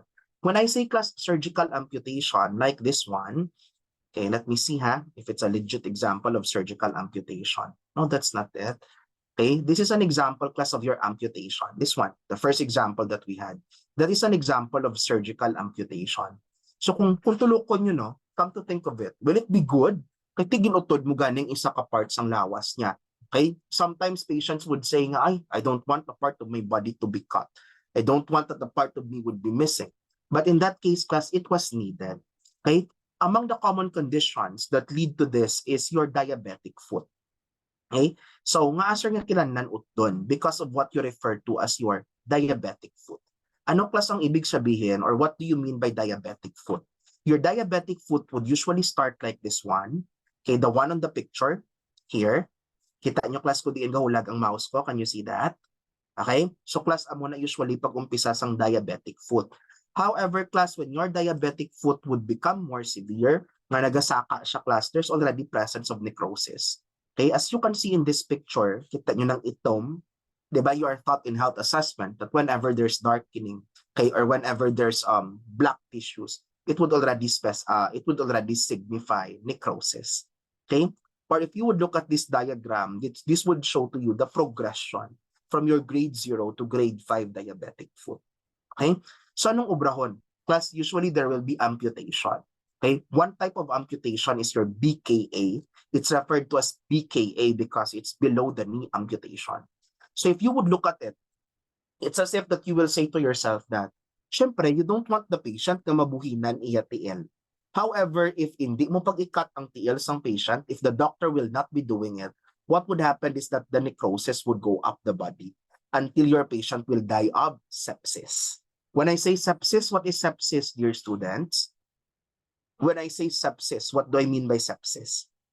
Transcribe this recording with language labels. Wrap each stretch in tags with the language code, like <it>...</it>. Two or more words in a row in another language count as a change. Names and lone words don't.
<en>When I say class surgical amputation, like this one, okay, let me see if it's a legit example of surgical amputation. No, that's not it. Okay, this is an example class of your amputation. This one, the first example that we had, that is an example of surgical amputation.</en> <hil>So kung tulukon nyo, no,</hil> <en>come to think of it, will it be good?</en> <hil>Kaya ginutod mo ganing isa ka parts ang lawas niya.</hil> <en>Okay, sometimes patients would say nga, I don't want a part of my body to be cut. I don't want that the part of me would be missing. But in that case, class, it was needed. Okay, among the common conditions that lead to this is your diabetic foot. Okay, so</en> <hil>nga asar nga kilanlan utdon</hil> <en>because of what you refer to as your diabetic foot.</en> <tl>Ano class ang ibig sabihin</tl> <en>or what do you mean by diabetic foot? Your diabetic foot would usually start like this one. Okay, the one on the picture here.</en> <hil>Kita nyo class ko diin gahulag ang mouse ko.</hil> <en>Can you see that? Okay? So class,</en> <hil>amo na usually pag umpisa sang diabetic foot.</hil> <en>However, class, when your diabetic foot would become more severe,</en> <hil>nga nagasaka siya</hil> <en>class, there's already presence of necrosis. Okay? As you can see in this picture,</en> <hil>kita nyo ng itom, di ba,</hil> <en>you are taught in health assessment that whenever there's darkening, okay, or whenever there's black tissues, it would already signify necrosis. Okay? Or if you would look at this diagram, this would show to you the progression from your grade 0 to grade 5 diabetic foot.</en> <hil>Okay? So anong obrahon?</hil> <en>Class, usually there will be amputation. Okay? One type of amputation is your BKA. It's referred to as BKA because it's below the knee amputation. So if you would look at it, it's as if that you will say to yourself that, syempre, you don't want the patient</en> <hil>na mabuhinan iya TL.</hil> <en>However, if</en> <hil>hindi mo pag-ikat ang TL sang</hil> <en>patient, if the doctor will not be doing it, what would happen is that the necrosis would go up the body until your patient will die of sepsis. When I say sepsis, what is sepsis, dear students? When I say sepsis, what do I mean by sepsis?</en>